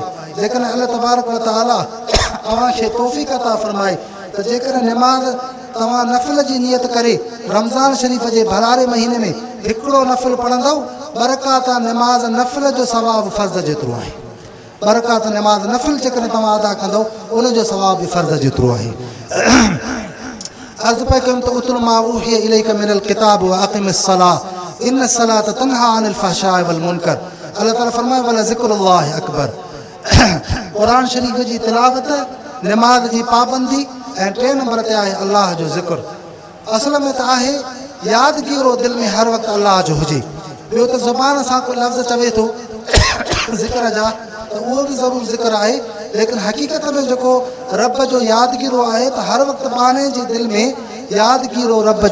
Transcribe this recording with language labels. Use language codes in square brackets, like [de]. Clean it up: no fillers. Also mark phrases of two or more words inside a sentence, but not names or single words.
[sd] जेकॾहिं अलाह तबारक ताला तव्हांखे तौफ़ीक़ अता फरमाए त जेकॾहिं निमाज़ तव्हां नफ़िल जी नियत करे रमज़ान शरीफ़ जे भलारे महीने में हिकिड़ो नफ़िल पढ़ंदव, बरक़ात निमाज़ नफ़िल जो सवाबु फ़र्ज़ जेतिरो आहे। बरक़ात निमाज़ नफ़िल जेकॾहिं तव्हां अदा कंदव उनजो सवाबु बि फ़र्ज़ जेतिरो आहे। अर्ज़ु पिया कयूं त [ar] اتل ما أوحي إليك من الكتاب و أقم الصلاة إن الصلاة تنهى عن الفحشاء والمنكر. [sd] अल्लाह ताला फरमाए [ar] ولذكر الله أكبر. [sd] क़ुर शरीफ़ जी तिलावत, निमाज़ जी पाबंदी ऐं 3 नंबर ते आहे अलाह जो ज़िक्र। असल में त आहे यादगिरो दिलि में हर वक़्तु अलाह जो हुजे। ॿियो त ज़ुबान सां को लफ़्ज़ चवे थो ज़िक्र जा त उहो बि ज़रूरु ज़िक्र आहे, लेकिन हक़ीक़त में जेको रब जो यादगिरो आहे त हर वक़्तु बाने जी दिलि में यादगिरो रब जो हुजे।